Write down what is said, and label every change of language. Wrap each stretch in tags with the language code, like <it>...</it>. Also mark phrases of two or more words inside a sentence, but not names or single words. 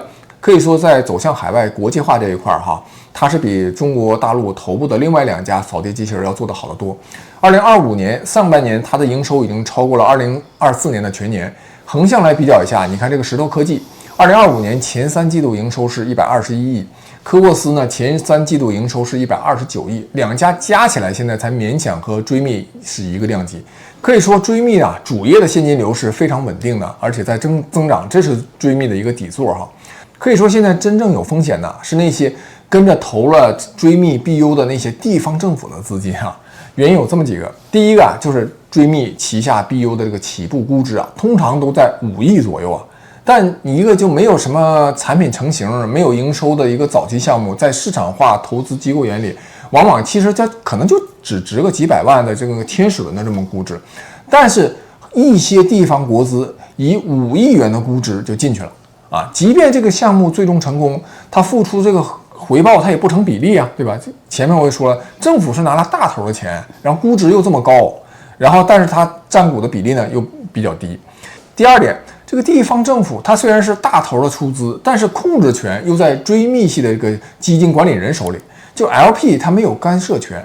<zh>可以說在走向海外國際化這一塊哈，它是比中國大陸頭部的另外2家掃地機器人要做得好得多。2025年上半年它的營收已經超過了2024年的全年。橫向來比較一下，你看這個石头科技，2025年前3季度營收是121億。科沃斯呢，前3季度營收是129億，2家加起來現在才勉強和追觅是一個量級。可以說追觅啊，主業的現金流是非常穩定的，而且在增長，這是追觅的一個底座哈。可以說现在真正有風險的是那些跟着投了追觅 BU 的那些地方政府的資金啊。原因有這麼幾個，第一個啊，就是追觅旗下 BU 的這個起步估值啊，通常都在5億左右啊。但你一個就沒有什麼產品成型、沒有營收的一個早期項目，在市場化投資機構眼裡，往往其實它可能就只值個幾百萬的這個天使輪的這麼估值。但是，一些地方國資以5億元的估值就進去了啊！即便這個項目最終成功，它付出這個回報它也不成比例啊，對吧？前面我也說了，政府是拿了大頭的錢，然後估值又這麼高，然後但是它佔股的比例呢又比較低。第二點，這個地方政府它雖然是大頭的出資，但是控制權又在追觅系的這個基金管理人手裡，就 LP 它沒有干涉權。</zh>